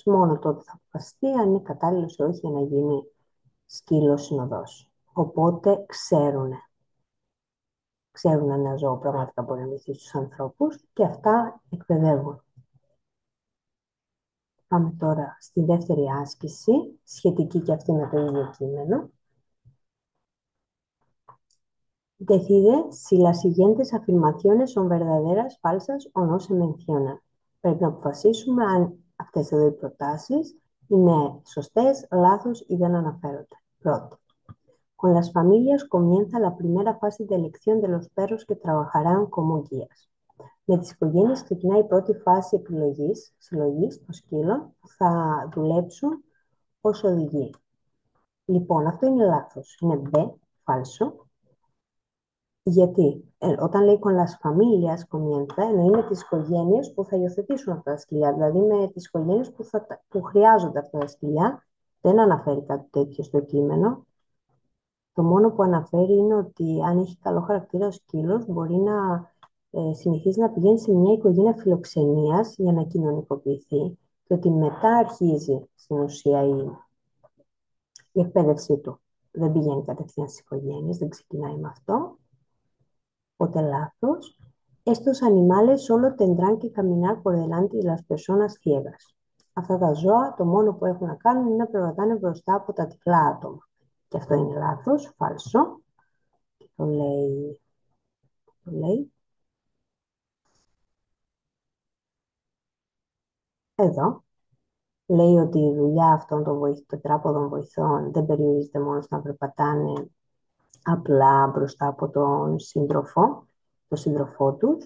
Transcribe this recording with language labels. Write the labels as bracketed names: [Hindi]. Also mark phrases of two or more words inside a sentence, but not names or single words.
[Greek] Μόνο τότε θα αποφασιστεί αν είναι κατάλληλος ή όχι για να γίνει σκύλος συνοδός. Οπότε ξέρουν ένα ζώο πραγματικά μπορεί να βοηθήσει τους ανθρώπους και αυτά εκπαιδεύουν. Πάμε τώρα στη δεύτερη άσκηση, σχετική και αυτή με το ίδιο κείμενο. [Spanish] Decide si las siguientes afirmaciones son verdaderas, falsas o no se mencionan. [Greek] Πρέπει να αποφασίσουμε αν αυτές εδώ οι προτάσεις είναι σωστές, λάθος ή δεν αναφέρονται. Πρώτη. [Spanish] Con las familias comienza la primera fase de elección de los perros que trabajarán como guías. [Greek] Με τις οικογένειες ξεκινάει η πρώτη φάση επιλογής, συλλογής των σκύλων που θα δουλέψουν ως οδηγοί. Λοιπόν, αυτό είναι λάθος. Είναι B, φάλσο. Γιατί όταν λέει [Spanish] con las familias comienza, [Greek] εννοεί με τις οικογένειες που θα υιοθετήσουν αυτά τα σκυλιά, δηλαδή με τις οικογένειες που χρειάζονται αυτά τα σκυλιά. Δεν αναφέρει κάτι τέτοιο στο κείμενο. Το μόνο που αναφέρει είναι ότι αν έχει καλό χαρακτήρα ο σκύλος, μπορεί να συνηθίζει να πηγαίνει σε μια οικογένεια φιλοξενίας για να κοινωνικοποιηθεί και ότι μετά αρχίζει στην ουσία η εκπαίδευσή του. Δεν πηγαίνει κατευθείαν στις οικογένειες, δεν ξεκινάει με αυτό. Οπότε λάθος. [Spanish] Estos animales solo tendrán que caminar por delante de las personas ciegas. [Greek] Αυτά τα ζώα το μόνο που έχουν να κάνουν είναι να περπατάνε μπροστά από τα τυφλά άτομα. Και αυτό είναι λάθος, φάλσο. Και το λέει. Εδώ λέει ότι η δουλειά αυτών των τετράποδων βοηθών δεν περιορίζεται μόνο στο να περπατάνε απλά μπροστά από τον σύντροφό τους.